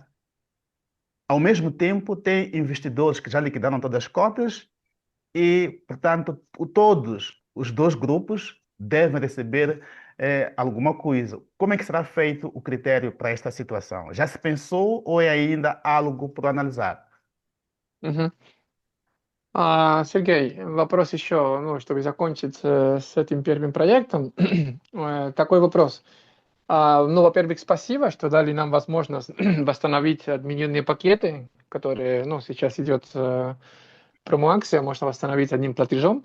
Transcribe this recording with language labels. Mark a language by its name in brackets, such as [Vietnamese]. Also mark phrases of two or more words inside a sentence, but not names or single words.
[Portuguese] Ao mesmo tempo, tem investidores que já liquidaram todas as cotas e, portanto, todos os dois grupos devem receber alguma coisa. Como é que será feito o critério para esta situação? Já se pensou ou é ainda algo por analisar? [Russian] Сергей, вопрос еще, чтобы закончить с этим первым проектом. Такой вопрос. Во-первых, спасибо, что дали нам возможность восстановить отмененные пакеты, которые, сейчас идет промо-акция, можно восстановить одним платежом.